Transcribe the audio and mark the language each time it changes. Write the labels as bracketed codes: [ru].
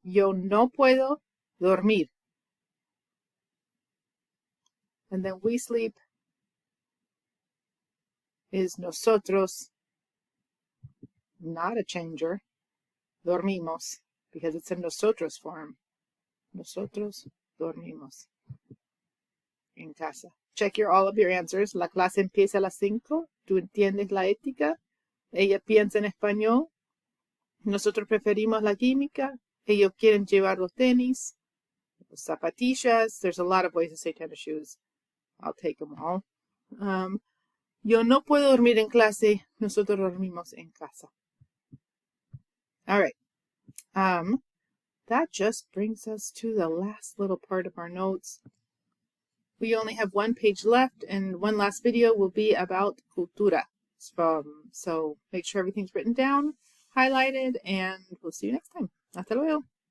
[es] Yo no puedo dormir. [en] And then we sleep is nosotros, not a changer. [es] Dormimos, [en] because it's in nosotros form. [es] Nosotros dormimos en casa. [en] Check all of your answers. [es] La clase empieza a las 5. Tú entiendes la ética. Ella piensa en español. Nosotros preferimos la química. Ellos quieren llevar los tenis. Los zapatillas. [en] There's a lot of ways to say tennis shoes. I'll take them all. [es] Yo no puedo dormir en clase. Nosotros dormimos en casa. [en] All right. That just brings us to the last little part of our notes. We only have one page left, and one last video will be about cultura. So make sure everything's written down, highlighted, and we'll see you next time. [es] Hasta luego.